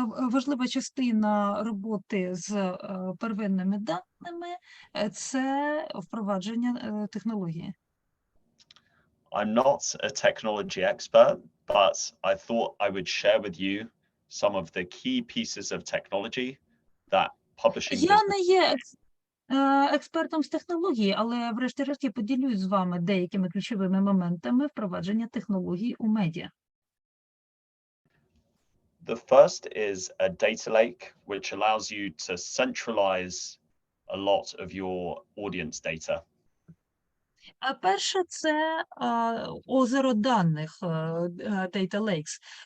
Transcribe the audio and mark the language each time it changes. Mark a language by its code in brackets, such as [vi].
[uk] Важлива частина роботи з первинними даними – це впровадження технології. [en] I'm not a technology expert, but I thought I would share with you some of the key pieces of technology that publishing [uk] Я [en] business. [uk] не є експертом з технології, але врешті-решт я поділюсь з вами деякими ключовими моментами впровадження технологій у медіа. [en] The first is a data lake, which allows you to centralize a lot of your audience data. [uk] А перше – це озеро даних, Data Lakes.